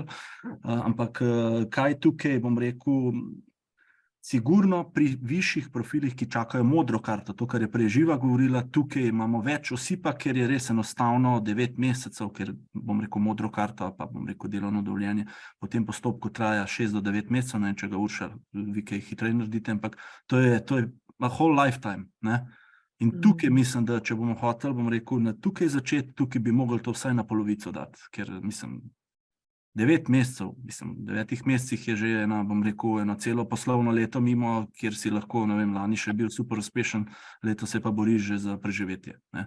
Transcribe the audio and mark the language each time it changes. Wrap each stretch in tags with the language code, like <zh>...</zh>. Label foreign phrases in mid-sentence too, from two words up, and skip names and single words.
<sl>Ampak kaj tukaj, bom rekel, sigurno pri višjih profilih, ki čakajo modro karto, to, kar je prej Živa govorila, tukaj imamo več osipa, ker je res enostavno 9 mesecev, ker bom rekel modro karto, pa bom rekel delovno dovoljenje, po tem postopku traja 6 do 9 mesecev, ne vem, če ga Urša, vi kaj hitreje naredite, ampak to je</sl> <en>a whole lifetime.</en> <sl>In tukaj mislim, da če bomo hoteli, bom rekel, tukaj začeti, tukaj bi mogli to vsaj na polovico dati, ker mislim, 9 mesecev, mislim, v 9 mesecih je že bom rekel, eno celo poslovno leto mimo, kjer si lahko, ne vem, lani še bil super uspešen, leto se pa boriš že za preživetje.</sl>